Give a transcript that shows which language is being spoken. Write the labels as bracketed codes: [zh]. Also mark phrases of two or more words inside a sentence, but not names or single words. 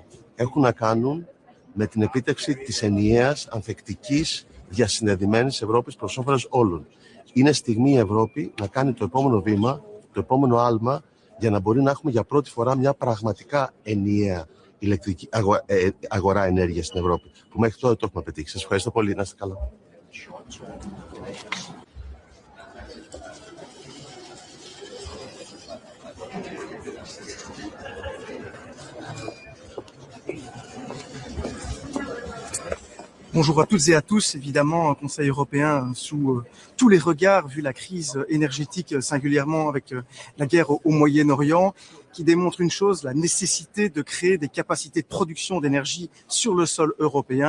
[el] Έχουν να κάνουν με την επίτευξη της ενιαίας, ανθεκτικής, διασυνδεδεμένης Ευρώπης προς όφελος όλων. Είναι στιγμή η Ευρώπη να κάνει το επόμενο βήμα, το επόμενο άλμα, για να μπορεί να έχουμε για πρώτη φορά μια πραγματικά ενιαία αγορά ενέργειας στην Ευρώπη, που μέχρι τώρα το έχουμε πετύχει. Σας ευχαριστώ πολύ. Να είστε καλά. [fr] Bonjour à toutes et à tous. Évidemment, un Conseil européen sous tous les regards, vu la crise énergétique, singulièrement avec la guerre au Moyen-Orient, qui démontre une chose, la nécessité de créer des capacités de production d'énergie sur le sol européen.